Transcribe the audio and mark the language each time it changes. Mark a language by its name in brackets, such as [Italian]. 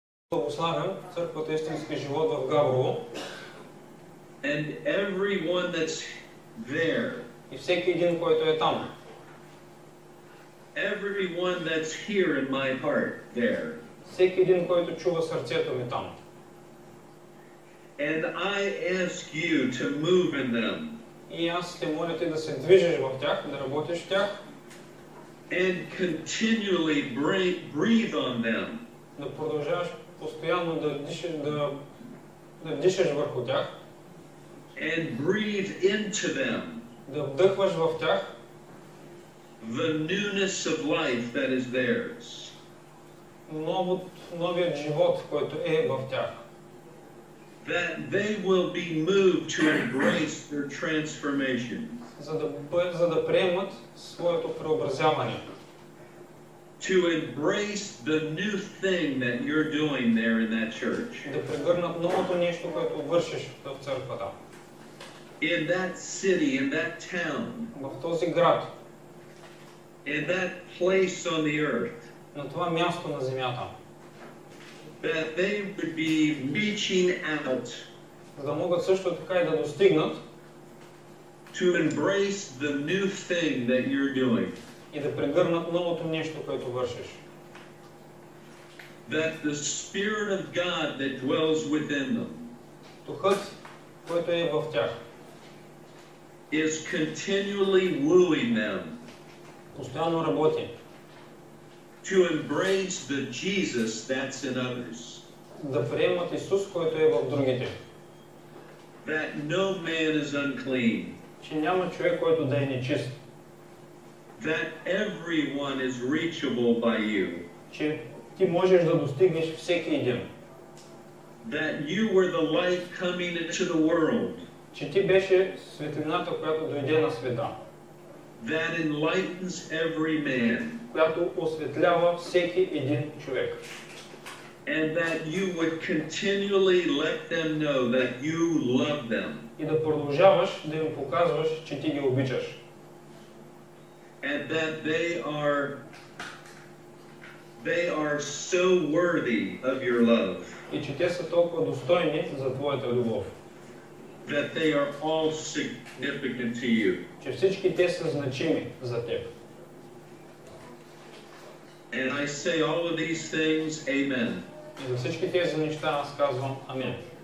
[Bulgarian] Благославям църквата Истински живот в Габрово. [English] And everyone that's there. [Bulgarian] И всеки един, който е там. [English] Everyone that's here in my heart there. [Bulgarian] Всеки един, който чува сърцето ми там. [English] And I ask you to move in them. [Bulgarian] И аз те моля ти да се движиш в тях, да работиш в тях. [English] And continually breathe on them. [Bulgarian] Да продължаваш постоянно да дишаш върху тях. [English] And breathe into them. [Bulgarian] Да вдъхваш в тях [English] the newness of life that is theirs. [Bulgarian] Новият живот, който е в тях. [English] That they will be moved to embrace their transformation. [Bulgarian] За да приемат своето преобразяване. [English] To embrace the new thing that you're doing there in that church. [Bulgarian] Да прегърнат новото нещо, което вършиш в църквата. [English] In that city, in that town. [Bulgarian] В този град. [English] In that place on the earth. [Bulgarian] На това място на земята. [English] That they would be reaching out. [Bulgarian] За да могат също така и да достигнат. [English] To embrace the new thing that you're doing. [Bulgarian] И да прегърнат новото нещо, което вършиш. [English] That the Spirit of God that dwells within them. [Bulgarian] Духът, който е в тях. [English] Is continually wooing them. [Bulgarian] Постоянно работи. [English] To embrace the Jesus that's in others. [Bulgarian] Да приемат Исус, който е в другите. [English] That no man is unclean. [Bulgarian] Че няма човек, който да е нечист. [English] That everyone is reachable by you. [Bulgarian] Че ти можеш да достигнеш всеки един. [English] That you were the light coming into the world. [Bulgarian] Че ти беше светлината, която дойде на света. [English] That enlightens every man. [Bulgarian] Която осветлява всеки един човек. [English] And that you would continually let them know that you love them. [Bulgarian] И да продължаваш да им показваш, че ти ги обичаш. [English] And that they are so worthy of your love. [Bulgarian] И че те са толкова достойни за твоята любов. [English] That they are all significant to you. [Bulgarian] Че всички те са значими за теб. [English] And I say all of these things, amen. [Bulgarian] И за всички тези неща аз казвам амин.